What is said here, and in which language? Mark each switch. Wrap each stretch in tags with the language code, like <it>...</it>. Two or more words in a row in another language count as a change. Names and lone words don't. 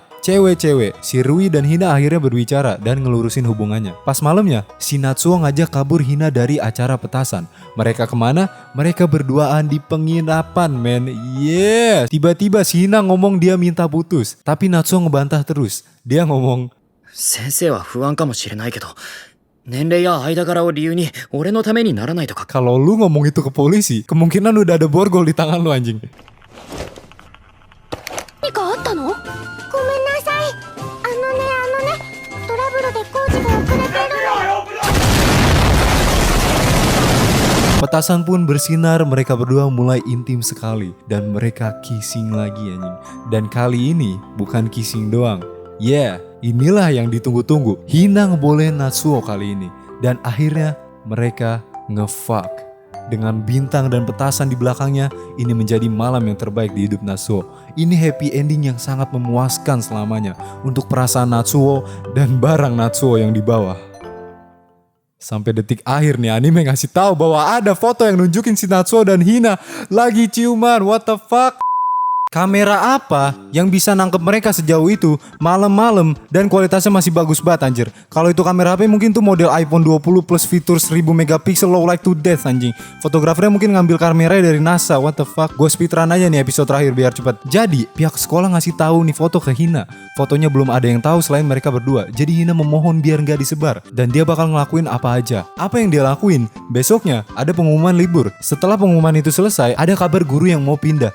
<id>Cewek-cewek, si Rui dan Hina akhirnya berbicara dan ngelurusin hubungannya. Pas malamnya, si Natsuo ngajak kabur Hina dari acara petasan. Mereka kemana? Mereka berduaan di penginapan, men. Yeah. Tiba-tiba si Hina ngomong dia minta putus. Tapi Natsuo ngebantah terus. Dia ngomong,</id> <ja>先生は不安かもしれないけど、年齢や間柄を理由に俺のためにならないとか。</ja> <id>kalau lu ngomong itu ke polisi, kemungkinan udah ada borgol di tangan lu anjing.</id> <ja>何かあったの？ごめんなさい。トラブルで工事が遅れてるの。</ja> <id>Petasan pun bersinar, mereka berdua mulai intim sekali. Dan mereka kissing lagi anjing. Dan kali ini bukan kissing doang. Yeah, inilah yang ditunggu-tunggu. Hina ngebolehin Natsuo kali ini. Dan akhirnya mereka nge-fuck. Dengan bintang dan petasan di belakangnya, ini menjadi malam yang terbaik di hidup Natsuo. Ini</id> <en>happy ending</en> <id>yang sangat memuaskan selamanya untuk perasaan Natsuo dan barang Natsuo yang di bawah. Sampai detik akhir nih anime ngasih tahu bahwa ada foto yang nunjukin si Natsuo dan Hina lagi ciuman.</id> <en>What the fuck?</en> <id>Kamera apa yang bisa nangkep mereka sejauh itu malam-malam dan kualitasnya masih bagus banget anjir. Kalau itu kamera HP mungkin tuh model iPhone 20 plus fitur 1000 megapiksel</id> <en>low light to death</en> <id>anjing. Fotografernya mungkin ngambil kamera dari NASA.</id> <en>What the fuck?</en> <id>Gue speedrun aja nih episode terakhir biar cepet. Jadi pihak sekolah ngasih tahu nih foto ke Hina. Fotonya belum ada yang tahu selain mereka berdua. Jadi Hina memohon biar nggak disebar dan dia bakal ngelakuin apa aja. Apa yang dia lakuin? Besoknya ada pengumuman libur. Setelah pengumuman itu selesai, ada kabar guru yang mau pindah.</id>